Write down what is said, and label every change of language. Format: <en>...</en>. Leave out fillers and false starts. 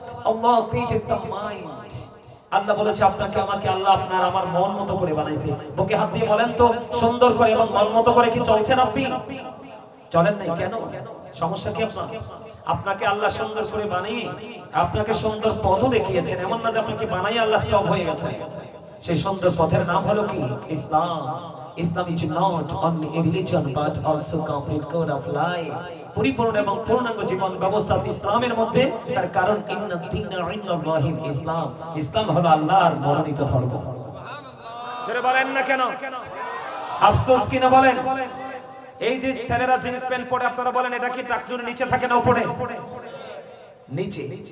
<bn>Allah</bn> <en>Created the mind.</en> <bn>আল্লাহ বলেছে আপনাকে আমাকে আল্লাহ আপনার আমার মন মতো করে বানাইছে। বুকে হাত দিয়ে বলেন তো, সুন্দর করে এবং মন মতো করে কি চলছেন আপনি? চলেন নাই কেন? সমস্যা কি আপনার? আপনাকে আল্লাহ সুন্দর করে বানিয়ে আপনাকে সুন্দর পথ দেখিয়েছেন, এমন না যে আপনাকে বানাই আল্লাহ স্টপ হয়ে গেছে। সেই সুন্দর পথের নাম হলো কি? ইসলাম।</bn> <en>ইসলাম is not only a religion but also complete code of life.</en> <bn>পরিপূর্ণ এবং পূর্ণাঙ্গ জীবন ব্যবস্থা আছে ইসলামের মধ্যে। তার কারণ</bn> <ar>ইন্না দীনা ইনদাল্লাহিল ইসলাম।</ar> <bn>ইসলাম হলো আল্লাহর মনোনীত ধর্ম। সুবহানাল্লাহ। জোরে বলেন না কেন? আফসোস কিনা বলেন, এই যে ছেলেরা জিন্স প্যান্ট পরে আপনারা বলেন এটা কি টাকনুর নিচে থাকে না উপরে? নিচে।</bn>